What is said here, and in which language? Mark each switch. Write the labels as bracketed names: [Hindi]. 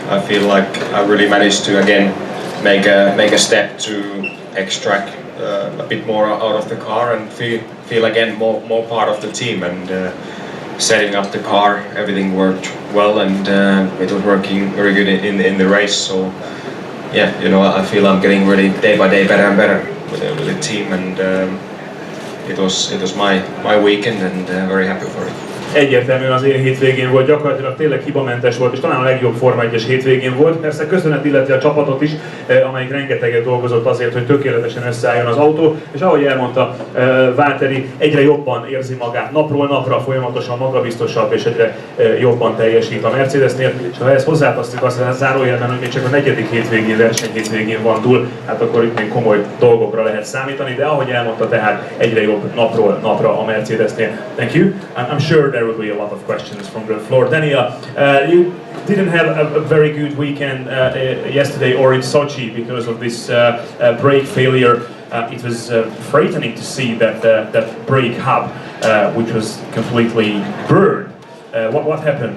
[English] I feel like I really managed to again make a step to extract a bit more out of the car and feel again more part of the team, and setting up the car, everything worked well, and it was working very good in the race. So yeah, you know, I feel I'm getting really day by day better and better with the team, and it was my weekend, and very happy for it. [Hungarian] Egyértelműen az én hétvégén volt, gyakorlatilag tényleg hibamentes volt, és talán a legjobb Forma 1-es hétvégén volt. Persze köszönet illeti a csapatot is, amelyik rengeteget dolgozott azért, hogy tökéletesen összeálljon az autó, és ahogy elmondta Valtteri, egyre jobban érzi magát, napról napra folyamatosan magabiztosabb, és egyre jobban teljesít a Mercedesnél, és ha ezt hozzátasztjuk azt a zárójelben, hogy még csak a negyedik hétvégén, versenyhétvégén van túl, hát akkor itt még komoly dolgokra lehet számítani, de ahogy elmondta, tehát egyre jobb napról napra a Mercedesnél. [English] Thank you. I'm sure there will be a lot of questions from the floor. Daniel, you didn't have a very good weekend yesterday or in Sochi because of this brake failure. It was frightening to see that brake hub, which was completely burned. What happened?